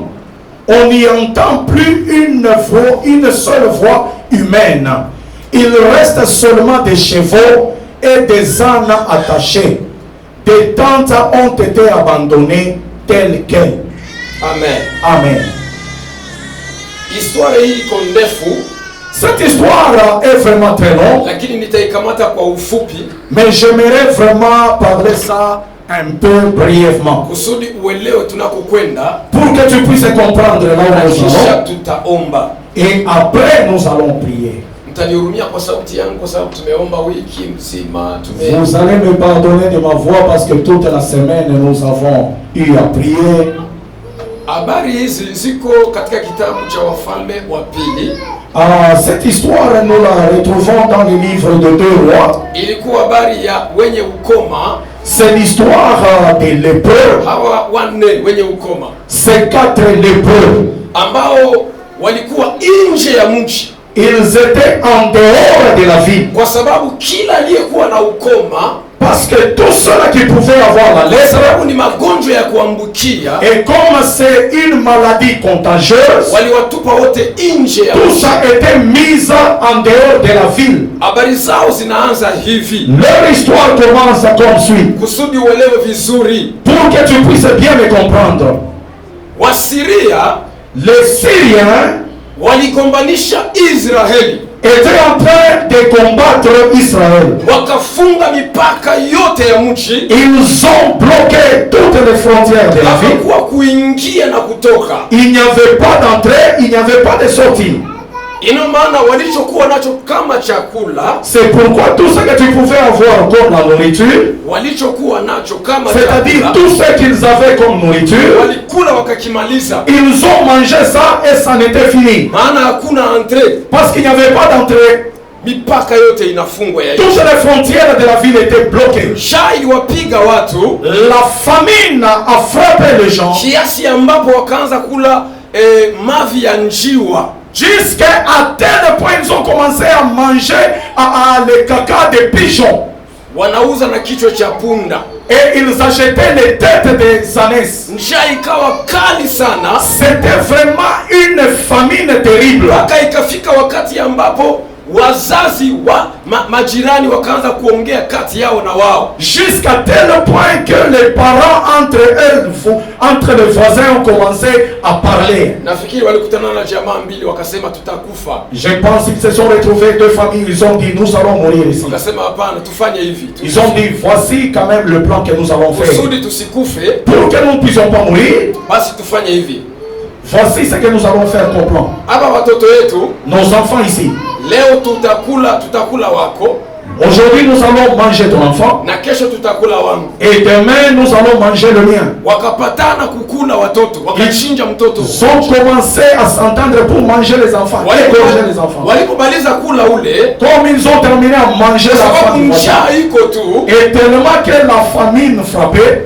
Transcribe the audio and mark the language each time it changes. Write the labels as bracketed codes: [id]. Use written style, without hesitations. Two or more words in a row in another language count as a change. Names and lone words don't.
[fr] On n'y entend plus une seule voix humaine. Il reste seulement des chevaux et des ânes attachés. Des tentes ont été abandonnées telles quelles. Amen. Amen. [sw] Histoire hii iko ndefu. [fr] Cette histoire est vraiment très longue. [sw] Lakini nitaikamata kwa ufupi. [fr] Mais j'aimerais vraiment parler ça un peu brièvement. [sw] Kusudi uelewe tunakokwenda. [fr] Pour que tu puisses comprendre là où nous allons. [sw] Tutaomba. [fr] Et après nous allons prier. [sw] Mtanihurumia kwa sauti yangu kwa sababu tumeomba wiki mzima. [fr] Vous allez me pardonner de ma voix parce que toute la semaine nous avons eu à prier. [sw] Habari hizi ziko katika kitabu cha Wafalme wa Pili. [fr] Cette histoire nous la retrouvons dans le livre de 2 Rois. [sw] Ilikuwa habari ya wenye ukoma. [fr] C'est l'histoire des lépreux. [sw] Hawa wanne wenye ukoma. [fr] Ces 4 lépreux [sw] ambao walikuwa nje ya mji. [fr] Ils étaient en dehors de la ville. [sw] Kwa sababu kila aliyekuwa na ukoma, [fr] parce que tous ceux qui pouvaient avoir la lèpre, [sw] ni magonjwa ya kuambukia, [fr] et comme c'est une maladie contagieuse, [sw] waliwatupa wote nje ya [fr] tout ça était mis en dehors de la ville. [sw] Habari zao zinaanza hivi. [fr] Leur histoire commence comme suit. [sw] Kusudi uelewe vizuri. [fr] Pour que tu puisses bien me comprendre. [sw] Wasiria, [fr] les Syriens, [sw] waligombanisha Israeli, [fr] étaient en train de combattre Israël. [sw] Wakafunga mipaka yote ya mji. [fr] Ils ont bloqué toutes les frontières de la ville. [sw] Hakuwa kuingia na kutoka. [fr] Il n'y avait pas d'entrée, il n'y avait pas de sortie. [sw] Ina maana walichokuwa nacho kama chakula, [fr] c'est pourquoi tout ce que tu pouvais avoir comme la nourriture, [sw] walichokuwa nacho kama [fr] c'est-à-dire tout ce qu'ils avaient comme nourriture, [sw] walikula wakakimaliza. [fr] Ils ont mangé ça et ça n'était fini. [sw] Maana hakuna entrée, [fr] parce qu'il n'y avait pas d'entrée. [sw] Mipaka yote inafungwa ya [fr] toutes les frontières de la ville étaient bloquées. [sw] Njaa iliwapiga watu, [fr] la famine a frappé les gens, [sw] kiasi ambapo wakaanza kula mavi ya njiwa. [fr] Jusqu'à tel point ils ont commencé à manger les caca des pigeons. [sw] Wanauza na kichwa cha punda. [fr] Et ils achetaient les têtes des ânes. [sw] Njaa ikawa kali sana. [fr] C'était vraiment une famine terrible. [sw] Ikafika wakati ambapo wazazi wa majirani wakaanza kuongea kati yao na wao. [fr] Jusqu'à tel point que les parents entre les voisins ont commencé à parler. [sw] Nafikiri walikutana na jamaa mbili wakasema tutakufa. [fr] Je pense qu'ils se sont retrouvés 2 familles, ils ont dit nous allons mourir ici. [sw] Wakasema hapana, tufanye hivi. [fr] Ils ont dit voici quand même le plan que nous avons fait. [sw] Kusudi tusikufe, [fr] pour que nous ne puissions pas mourir, [sw] basi tufanye hivi. [fr] Voici ce que nous allons faire comme plan. [sw] Hapa watoto wetu, [fr] nos enfants ici. [sw] Leo tutakula wako. [fr] Aujourd'hui nous allons manger ton enfant. [sw] Na kesho tutakula wangu. [fr] Et demain nous allons manger le mien. [sw] Wakapatana kukula watoto, wakachinja mtoto. [fr] Ils ont commencé à s'entendre pour manger les enfants. Égorger les enfants. [sw] Walipomaliza kula ule, [fr] comme ils ont terminé à manger la famine. Et tellement que la famine frappait.